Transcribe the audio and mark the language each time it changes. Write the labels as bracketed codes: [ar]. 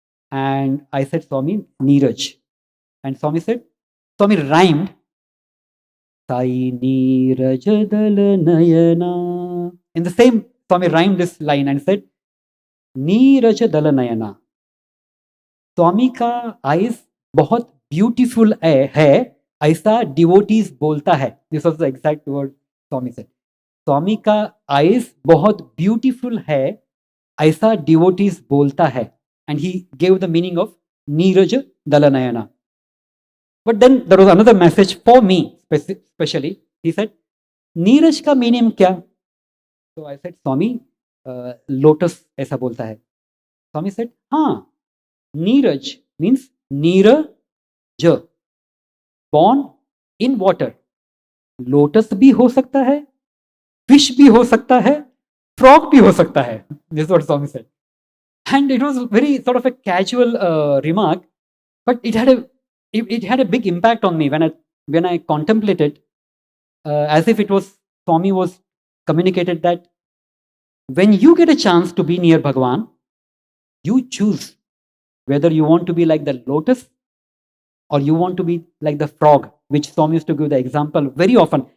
[en] And I said, Swami, Neeraj. And Swami said, Swami rhymed, Sai Neeraj Dala Nayana. In the same, Swami rhymed this line and said, Neeraj Dala Nayana. [hi] Swami ka eyes बहुत beautiful है, ऐसा devotees बोलता है. [en] This was the exact word Swami said. [hi] Swami का eyes बहुत beautiful है, ऐसा devotees बोलता है. [en] And he gave the meaning of Neeraj Dalanayana. But then there was another message for me, especially. He said, Neeraj का meaning क्या? So I said, Swami, lotus [hi] ऐसा बोलता है. [en] Swami said, [hi] हाँ, [en] Neeraj means Neeraj, born in water. [hi] Lotus भी हो सकता है, fish भी हो सकता है, frog भी हो सकता है. [en] This is what Swami said. And it was very sort of a casual remark, but it had a big impact on me when I contemplated, as if it was Swami was communicated that when you get a chance to be near Bhagawan, you choose whether you want to be like the lotus or you want to be like the frog, which Swami used to give the example very often.